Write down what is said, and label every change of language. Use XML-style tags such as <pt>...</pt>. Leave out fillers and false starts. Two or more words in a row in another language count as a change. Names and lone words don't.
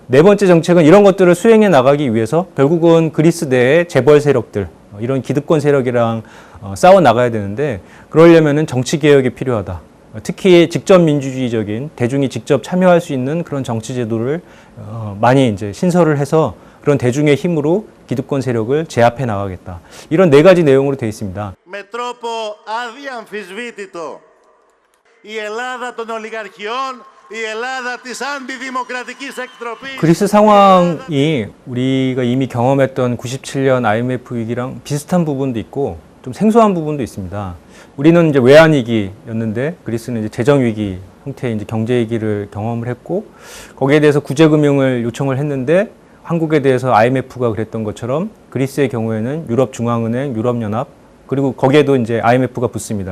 <ko>네 번째 정책은 이런 것들을 수행해 나가기 위해서 결국은 그리스 내의 재벌 세력들, 이런 기득권 세력이랑 싸워 나가야 되는데 그러려면은 정치 개혁이 필요하다. 특히 직접 민주주의적인 대중이 직접 참여할 수 있는 그런 정치 제도를 많이 이제 신설을 해서 그런 대중의 힘으로 기득권 세력을 제압해 나가겠다. 이런 네 가지 내용으로 되어 있습니다.</ko> <el>Με τρόπο αδιαμφισβήτητο η Ελλάδα των ολιγαρχιών, η Ελλάδα της αντιδημοκρατικής εκτροπής.</el> <ko>그리스 상황이 우리가 이미 경험했던 97년 IMF 위기랑 비슷한 부분도 있고 좀 생소한 부분도 있습니다. 우리는 이제 외환 위기였는데 그리스는 이제 재정 위기 형태의 이제 경제 위기를 경험을 했고 거기에 대해서 구제 금융을 요청을 했는데 한국에 대해서 IMF가 그랬던 것처럼 그리스의 경우에는 유럽중앙은행, 유럽연합 그리고 거기에도 이제 IMF가 붙습니다.</ko>